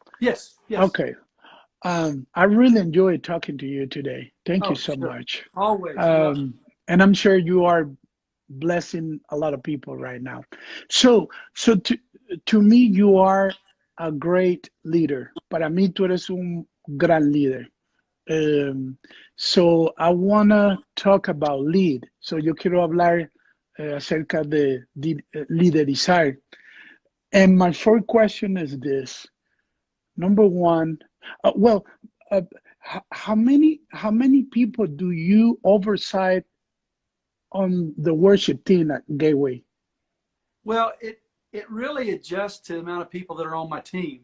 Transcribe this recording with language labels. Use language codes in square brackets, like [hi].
[en] Yes. Okay. I really enjoyed talking to you today. Thank you so much. Always. And I'm sure you are blessing a lot of people right now. So to me, you are a great leader. [es] Para mí, tú eres un gran líder. [en] So I want to talk about lead. [es] So yo quiero hablar acerca de liderizar. [en] And my first question is this. Number one, how many people do you oversight on the worship team at Gateway? Well, it really adjusts to the amount of people that are on my team.